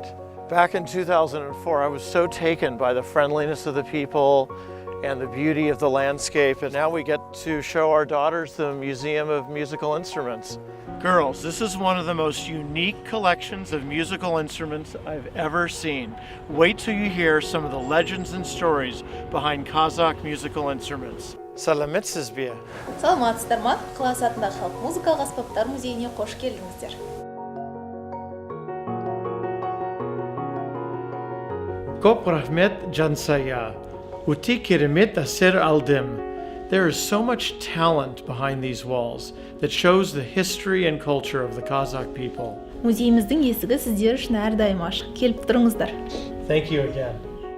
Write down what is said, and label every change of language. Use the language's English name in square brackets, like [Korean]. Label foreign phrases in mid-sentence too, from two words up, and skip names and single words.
[English] Back in 2004, I was so taken by the friendliness of the people and the beauty of the landscape, and now we get to show our daughters the Museum of Musical Instruments. Girls, this is one of the most unique collections of musical instruments I've ever seen. Wait till you hear some of the legends and stories behind Kazakh musical instruments. [Kazakh] Salametsiz bе? Саламатсыздар ма? Қаласы атындағы халық музыкалық аспаптар музейіне қош келдіңіздер. Көп рахмет Жансая. Өте керемет әсер алдым. [English] There is so much talent behind these walls that shows the history and culture of the Kazakh people. [Kazakh] Музейіміздің есігі сіздер үшін әрдайым ашық. Келіп тұрыңыздар. [English] Thank you again.